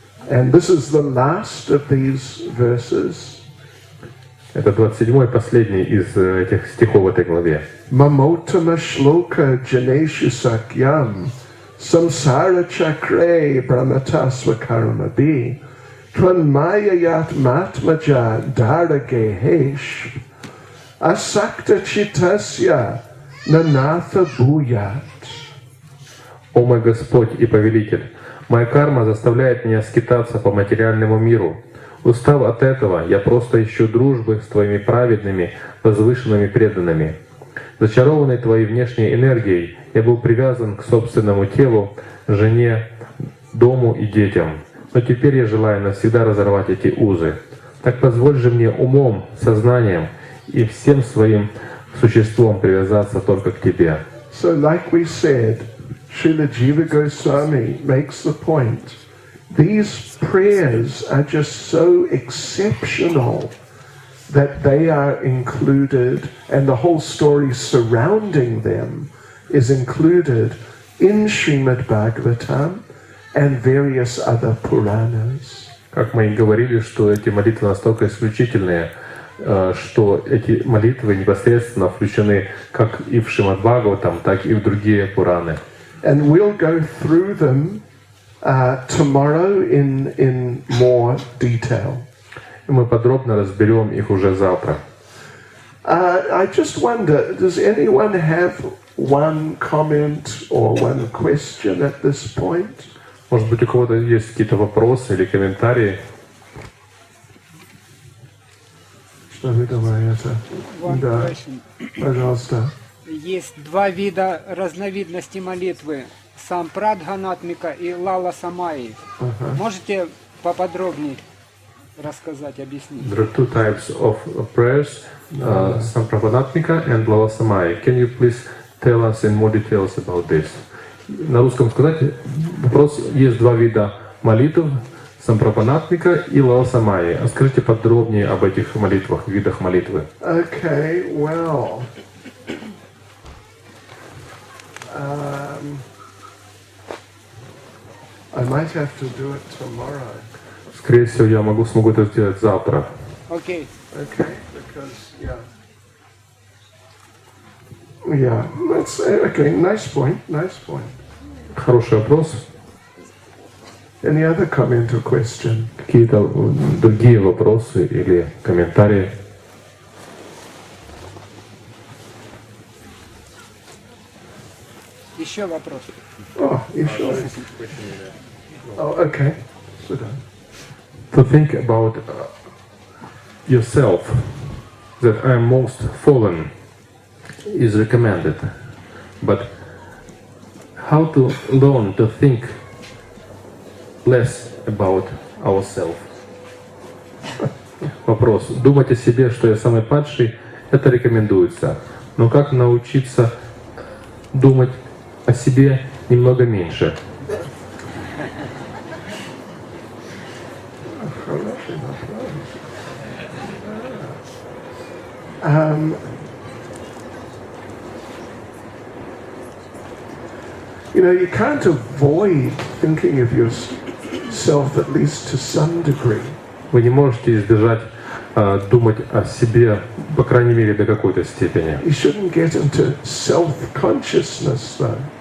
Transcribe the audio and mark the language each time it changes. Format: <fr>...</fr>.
<en>And this is the last of these verses.</en> <ru>Это 27-й, последний из этих стихов в этой главе.</ru> <sa>Mamotama shloka janeshu sakyam samsara chakre brahmatasva karmabi tvanmayayat matmaja daragehesh asakta chitasya nanatha bhuyat.</sa> <ru>О мой Господь и Повелитель, моя карма заставляет меня скитаться по материальному миру. Устав от этого, я просто ищу дружбы с Твоими праведными, возвышенными преданными. Зачарованный Твоей внешней энергией, я был привязан к собственному телу, жене, дому и детям. Но теперь я желаю навсегда разорвать эти узы. Так позволь же мне умом, сознанием и всем своим существом привязаться только к Тебе.</ru> <en>So like we said, Srila Jiva Goswami makes the point. These prayers are just so exceptional that they are included, and the whole story surrounding them is included in Srimad Bhagavatam and various other Puranas.</en> <ru>Как мы и говорили, что эти молитвы настолько исключительные, что эти молитвы непосредственно включены как и в Шримад Бхагаватам, так и в другие Пураны.</ru> <en>And we'll go through them tomorrow in more detail.</en> <ru>Мы подробно разберем их уже завтра.</ru> <en>I just wonder, does anyone have one comment or one question at this point?</en> <ru>Может быть, у кого-то есть какие-то вопросы или комментарии? Что вы думаете? Да, пожалуйста. Есть два вида разновидности молитвы. Сам Прадханатмика и Лала Самаи. Можете поподробнее рассказать, объяснить?</ru> <en>There are two types of prayers, Samprapanatmika and Lala Samai. Can you please tell us in more details about this?</en> <ru>На русском сказать вопрос: есть два вида молитв, Сампрапанатмика и Лала Самаи. Скажите подробнее об этих молитвах, видах молитвы.</ru> <en>Okay, well, I might have to do it tomorrow.</en> <ru>Скорее всего, я смогу это сделать завтра. Окей.</ru> <en>Okay, because yeah, that's okay. Nice point. Nice point.</en> <ru>Хороший вопрос.</ru> <en>Any other comment or question?</en> <ru>Какие-то другие вопросы или комментарии? Еще вопрос.</ru> <en>Oh, you sure? Oh, okay. Sit down. To think about yourself, that I am most fallen, is recommended. But how to learn to think less about ourselves?</en> <ru>Вопрос. Думать о себе, что я самый падший, это рекомендуется. Но как научиться думать о себе немного меньше?</ru> <en>You know, you can't avoid thinking of yourself, at least to some degree.</en> <ru>Вы не можете избежать думать о себе, по крайней мере, до какой-то степени.</ru> <en>You shouldn't get into self-consciousness, though.</en>